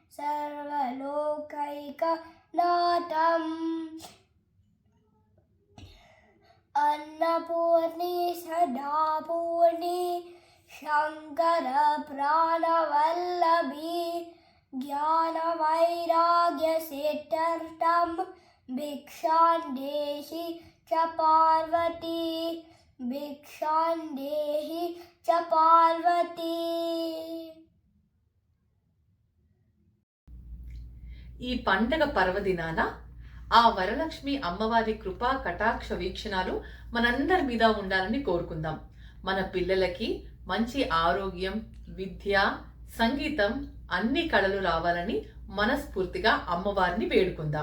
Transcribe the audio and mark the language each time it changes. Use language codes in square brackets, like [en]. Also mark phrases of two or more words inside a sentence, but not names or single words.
[sa] सर्वलोकैकनाथम् अन्नपूर्णी सदापूर्णी शङ्करप्राणवल्लभी ज्ञानवैराग्यसिद्ध्यर्थं भिक्षां देहि च पार्वती भिक्षां देहि च पार्वती। [te] ఈ పండగ పర్వదినాన ఆ వరలక్ష్మి అమ్మవారి కృపా కటాక్ష వీక్షణాలు మనందరి మీద ఉండాలని కోరుకుందాం. మన పిల్లలకి మంచి ఆరోగ్యం, విద్య, సంగీతం, అన్ని కళలు రావాలని మనస్ఫూర్తిగా అమ్మవారిని వేడుకుందాం.